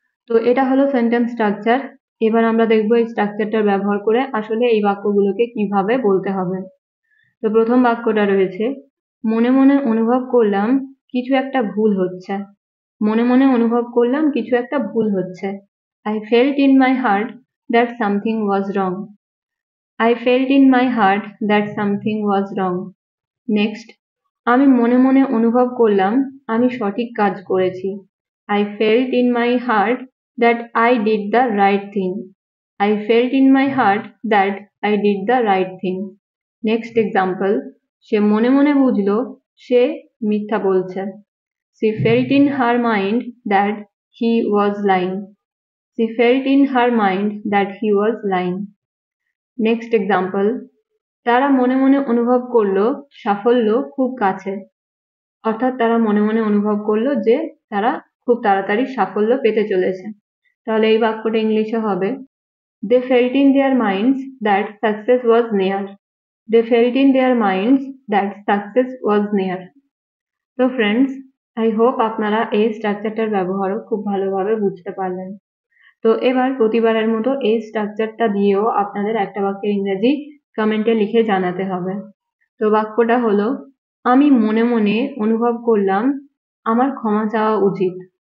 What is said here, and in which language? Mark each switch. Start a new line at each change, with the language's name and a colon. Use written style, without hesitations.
Bangla: তো এটা হলো সেন্টেন্স স্ট্রাকচার। এবার আমরা দেখবো এই স্ট্রাকচারটার ব্যবহার করে আসলে এই বাক্যগুলোকে কিভাবে বলতে হবে। তো প্রথম বাক্যটা রয়েছে, মনে মনে অনুভব করলাম কিছু একটা ভুল হচ্ছে। মনে মনে অনুভব করলাম কিছু একটা ভুল হচ্ছে।
English: I felt in my heart that something was wrong. I felt in my heart that something was wrong. Next,
Bangla: আমি মনে মনে অনুভব করলাম আমি সঠিক কাজ করেছি।
English: I felt in my heart that I did the right thing. I felt in my heart that I did the right thing. Next example,
Bangla: সে মনে মনে বুঝলো সে মিথ্যা বলছে।
English: She felt in her mind that he was lying. She felt in her mind that he was lying. Next example,
Bangla: তারা মনে মনে অনুভব করলো সাফল্য খুব কাছে। অর্থাৎ তারা মনে মনে অনুভব করলো যে তারা খুব তাড়াতাড়ি সাফল্য পেতে চলেছে। তাহলে এই বাক্যটা ইংলিশে হবে
English: They felt in their minds that success was near. They felt in their minds that success was near.
Bangla: তো ফ্রেন্ডস,
English: I hope
Bangla: আপনারা এই স্ট্রাকচারটার ব্যবহারও খুব ভালোভাবে বুঝতে পারলেন। তো এবার প্রতিবারের মতো এই স্ট্রাকচারটা দিয়েও আপনাদের একটা বাক্যের ইংরেজি কমেন্টে লিখে জানাতে হবে। তো বাক্যটা হলো, আমি মনে মনে অনুভব করলাম আমার ক্ষমা চাওয়া উচিত।